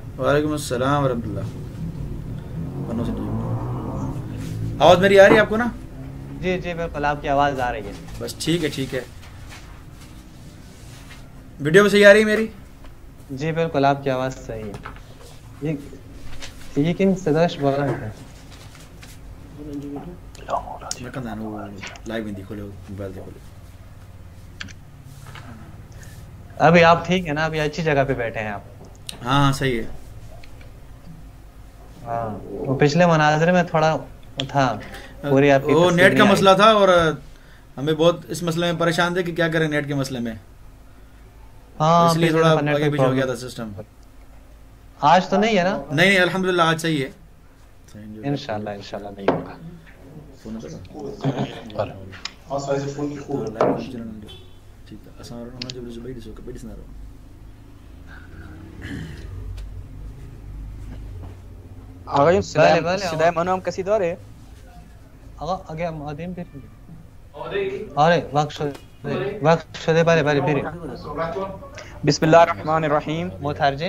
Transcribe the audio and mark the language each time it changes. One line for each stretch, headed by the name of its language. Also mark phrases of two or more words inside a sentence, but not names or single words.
Arabic: وعلیکم السلام ورحمۃ اللہ.
Urdu: آواز میری آ رہی ہے آپ کو نا؟ جی جی بالکل آپ کی آواز آ رہی ہے. بس ٹھیک ہے ٹھیک ہے. ویڈیو میں صحیح آ رہی ہے میری؟ جی بالکل آپ کی آواز صحیح ہے. یہ کن صداش بارن ہے میں کہاں وہ لائیو میں دیکھو لو موبائل دیکھو لو. ابھی آپ ٹھیک ہے نا؟ ابھی اچھی جگہ پہ بیٹھے ہیں آپ؟ ہاں ہاں صحیح ہے. ہاں وہ پچھلے مناظرے میں تھوڑا تھا پوری آپ کی وہ تصویر نیٹ کا نہیں مسئلہ آئی. تھا اور ہمیں بہت اس مسئلے میں پریشان تھے کہ کیا کریں نیٹ کے مسئلے میں. ہاں اس لیے پچھلے تھوڑا دفعہ نیٹ آگے کا پیچھے ہو گیا پرابلم. تھا سسٹم. آج تو نہیں ہے نا؟ نہیں نہیں الحمدللہ آج صحیح ہے. انشاءاللہ نہیں ہوگا.
Persian: آقایون بله صدای منو هم کسی داره؟ آقا اگه آدم بریم. آره وقت شده بله بریم.
Arabic: بسم الله الرحمن الرحیم.
Persian: مترجم